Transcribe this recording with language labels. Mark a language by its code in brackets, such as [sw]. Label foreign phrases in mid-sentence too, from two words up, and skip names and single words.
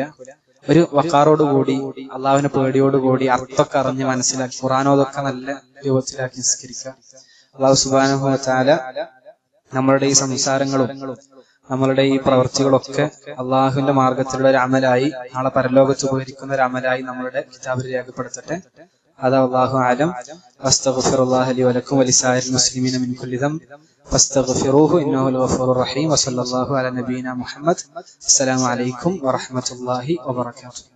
[ml] ഒരു വഖാറോടുകൂടി അള്ളാഹുവിന്റെ പേടിയോടുകൂടി അർത്ഥമൊക്കെ അറിഞ്ഞ് മനസ്സിലാക്കി ഖുർആനോദൊക്കെ നല്ല രൂപത്തിലാക്കി നിസ്കരിക്കുക. അള്ളാഹു [ar] سبحانه وتعالى [ml] നമ്മളുടെ ഈ സംസാരങ്ങളും നമ്മളുടെ ഈ പ്രവർത്തികളൊക്കെ അള്ളാഹുവിന്റെ മാർഗത്തിലുള്ള ഒരു അമലായി നാളെ പരലോകത്ത് ഉപകരിക്കുന്ന ഒരു അമലായി നമ്മളുടെ കിതാബിൽ രേഖപ്പെടുത്തട്ടെ. [ar] هذا والله أعلم. أستغفر الله لي ولكم ولسائر المسلمين من كل ذنب فاستغفروه إنه الغفور الرحيم. وصلى الله على نبينا محمد. السلام عليكم ورحمة الله وبركاته.